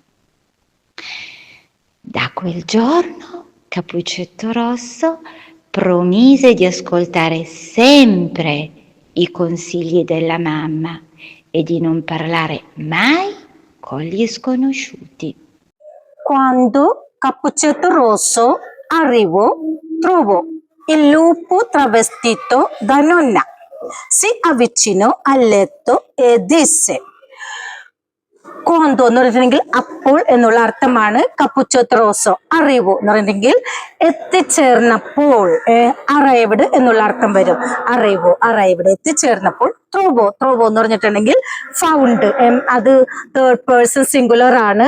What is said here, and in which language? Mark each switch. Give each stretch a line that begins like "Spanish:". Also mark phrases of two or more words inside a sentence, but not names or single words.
Italian: Da quel giorno Cappuccetto Rosso promise di ascoltare sempre i consigli della mamma e di non parlare mai con gli sconosciuti. Quando Cappuccetto Rosso arrivò, trovò il lupo travestito da nonna. Si avvicinò al letto e disse: Quando
Malayalam: എന്ന് പറഞ്ഞിട്ടുണ്ടെങ്കിൽ അപ്പോൾ എന്നുള്ള അർത്ഥമാണ്. കപ്പുച്ചോത്ത് റോസോ. അറിവോ എന്ന് പറഞ്ഞിട്ടുണ്ടെങ്കിൽ എത്തിച്ചേർന്നപ്പോൾ, അറൈവ്ഡ് എന്നുള്ള അർത്ഥം വരും. അറിവോ, അറൈവ്ഡ്, എത്തിച്ചേർന്നപ്പോൾ. ത്രോവോ, ത്രോവോ എന്ന് പറഞ്ഞിട്ടുണ്ടെങ്കിൽ ഫൗണ്ട്, അത്
English: third person singular
Malayalam: ആണ്.